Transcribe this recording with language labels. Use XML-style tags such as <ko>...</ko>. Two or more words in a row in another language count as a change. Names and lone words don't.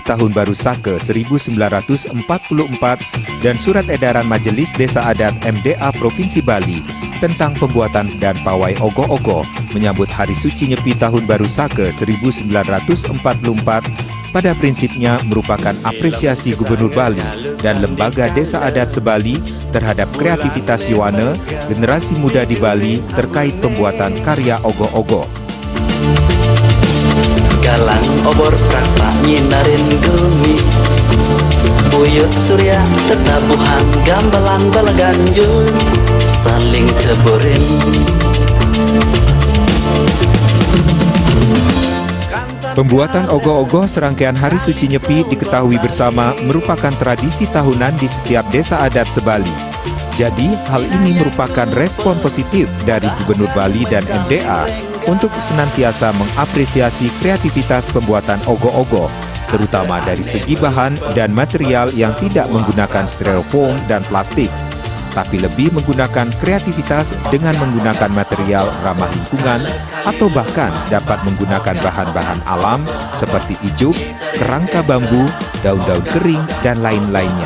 <id>Tahun Baru Saka 1944 dan Surat Edaran Majelis Desa Adat MDA Provinsi Bali tentang pembuatan dan pawai ogoh-ogoh menyambut Hari Suci Nyepi Tahun Baru Saka 1944 pada prinsipnya merupakan apresiasi Gubernur Bali dan Lembaga Desa Adat Sebali terhadap kreativitas Yowana generasi muda di Bali terkait pembuatan karya ogoh-ogoh.</id> <ban>Galang obor prakrak nyinarin gumi, buyut surya tetabuhan gambalan balaganjun saling ceburin.</ban> <id>Pembuatan ogoh-ogoh serangkaian Hari Suci Nyepi diketahui bersama merupakan tradisi tahunan di setiap desa adat Sebali. Jadi, hal ini merupakan respon positif dari Gubernur Bali dan MDA untuk senantiasa mengapresiasi kreativitas pembuatan ogoh-ogoh, terutama dari segi bahan dan material yang tidak menggunakan styrofoam dan plastik, tapi lebih menggunakan kreativitas dengan menggunakan material ramah lingkungan atau bahkan dapat menggunakan bahan-bahan alam seperti ijuk, kerangka bambu, daun-daun kering, dan lain-lainnya.</id>